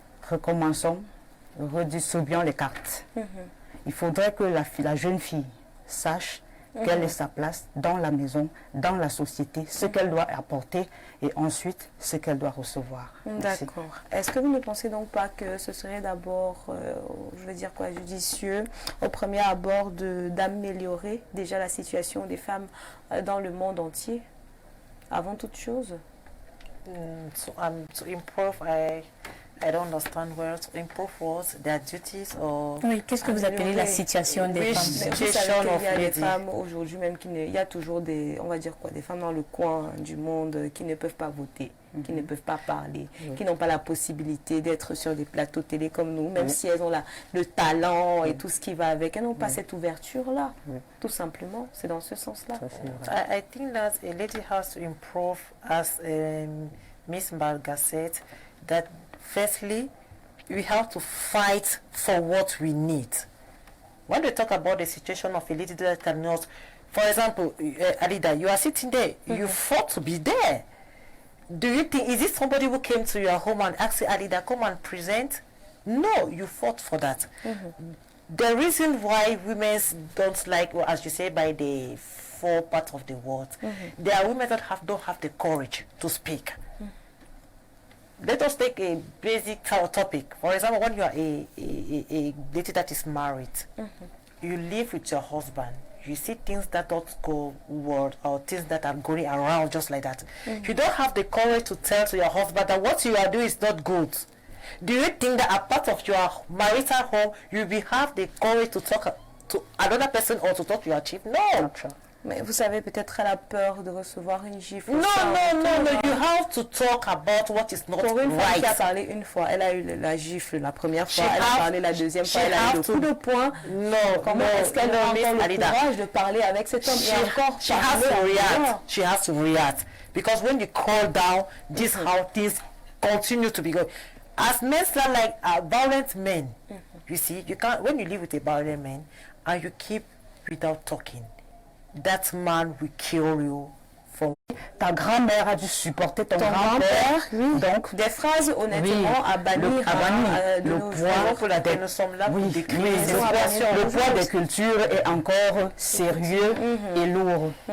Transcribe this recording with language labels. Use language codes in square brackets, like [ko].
[fr] Recommençons, redistribuons les cartes. Il faudrait que la jeune fille sache quelle est sa place dans la maison, dans la société, ce qu'elle doit apporter et ensuite ce qu'elle doit recevoir. D'accord. Est-ce que vous ne pensez donc pas que ce serait d'abord, je veux dire quoi, judicieux, au premier abord d'améliorer déjà la situation des femmes dans le monde entier, avant toute chose? [en] To improve, I don't understand where to improve was their duties or... [fr] Oui, qu'est-ce que vous appelez la situation des femmes? Vous savez qu'il y a des femmes aujourd'hui même il y a toujours des, on va dire quoi, des femmes dans le coin du monde qui ne peuvent pas voter, qui ne peuvent pas parler, qui n'ont pas la possibilité d'être sur des plateaux télé comme nous, même si elles ont le talent et tout ce qui va avec, elles n'ont pas cette ouverture-là, tout simplement. C'est dans ce sens-là. [en] I think that a lady has to improve, as Miss Barga said, that firstly, we have to fight for what we need. When we talk about the situation of a lady that cannot, for example, Alida, you are sitting there, you fought to be there. Do you think, is it somebody who came to your home and asked you, Alida, come and present? No, you fought for that. The reason why women don't like, well, as you say, by the 4 parts of the world, there are women that don't have the courage to speak. Let us take a basic topic. For example, when you are a lady that is married, you live with your husband, you see things that don't go well or things that are going around just like that. You don't have the courage to tell to your husband that what you are doing is not good. Do you think that a part of your marital home, you will have the courage to talk to another person or to talk to your chief? No. [fr] Mais vous savez, peut-être elle a peur de recevoir une gifle. [en] No, you have to talk about what is not [fr] Pour une femme [en] right. [fr] qui a parlé une fois, elle a eu la gifle la première fois, elle a parlé la deuxième fois, elle a eu le coup de poing. Comment est-ce qu'elle a encore le courage de parler avec cet homme et encore [en] she has to react. She has to react. Because when you call down, this how things continue to be going. As men are like violent men, you see, you can't, when you live with a violent man and you keep without talking, that man will kill you. [fr] Ta grand-mère a dû supporter ton grand-père. Oui. Donc, des phrases honnêtement à bannir. Le poids pour laquelle nous sommes là pour décrire. Le poids des cultures est encore sérieux et lourd.